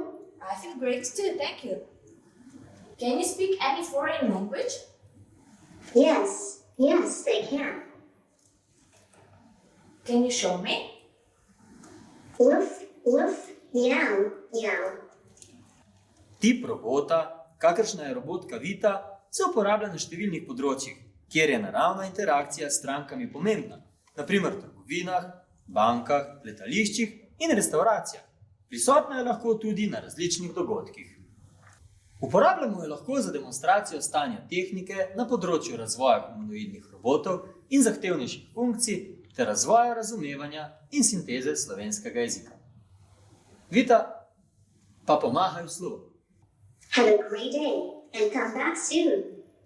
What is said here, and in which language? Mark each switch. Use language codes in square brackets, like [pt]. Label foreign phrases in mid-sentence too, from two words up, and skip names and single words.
[en] I feel great too, thank you. Can you speak any foreign language? Yes, they can. Can you show me? Woof, woof, meow, meow. [sl] Tip robota, kakršna je robotka Vita, se uporablja na številnih področjih, kjer je naravna interakcija s strankami pomembna, naprimer v trgovinah, bankah, letališčih in restavracijah. Prisotna je lahko tudi na različnih dogodkih. Uporabljamo jo lahko za demonstracijo stanja tehnike na področju razvoja humanoidnih robotov in zahtevnejših funkcij ter razvoja razumevanja in sinteze slovenskega jezika. Vita, pa pomahaj v slovo. [en] Have a great day and come back soon.